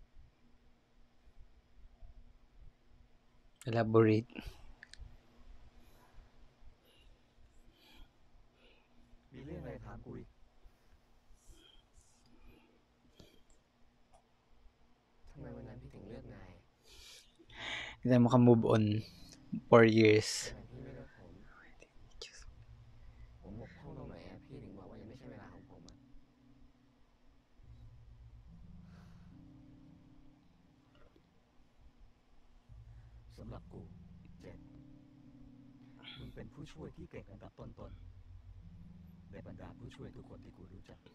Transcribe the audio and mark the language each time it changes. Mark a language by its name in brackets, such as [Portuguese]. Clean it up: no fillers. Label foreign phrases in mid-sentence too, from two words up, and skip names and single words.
[English] Elaborate. [Thai] คุยทำไมวันนั้นพี่ถึงเลือกนาย [Filipino] Hindi tayo makamove on 4 years. [Thai] พี่ไม่เลือกผมบกพร่องตรงไหนอะพี่ถึงบอกว่ายังไม่ใช่เวลาของผมอะสำหรับกูเจ็ดมึงเป็นผู้ช่วยที่เก่งอันดับต้นๆในบรรดาผู้ช่วยทุกคนที่กูรู้จัก